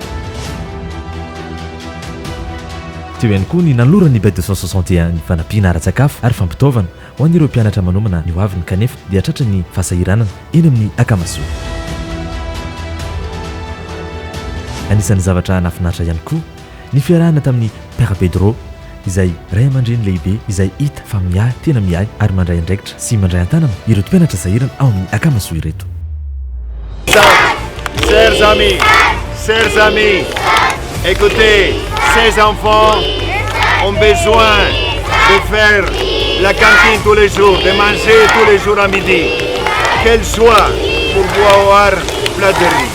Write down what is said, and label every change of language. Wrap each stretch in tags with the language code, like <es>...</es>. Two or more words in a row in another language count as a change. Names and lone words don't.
<mg>Teo ihany koa ny nanolorany Bet 261 ny fanampiana ara-tsakafo ary fampitaovana ho an'ireo mpianatra manomana ny hoaviny kanefa dia tratra ny fahasahiranana eny amin'ny Akamasoa. Anisan'ny zavatra nahafinaritra ihany koa ny fiarahana tamin'ny Père Pedro izay ray aman-dreny lehibe izay hita fa miahy tena miahy ary mandray andraikitra sy mandray an-tanana ireo mpianatra sahirana ao amin'ny Akamasoa ireto.</mg> <fr>Chers amis, écoutez, ces enfants ont besoin de faire la cantine tous les jours, de manger tous les jours à midi. Quelle joie pour boire plat de riz.</fr>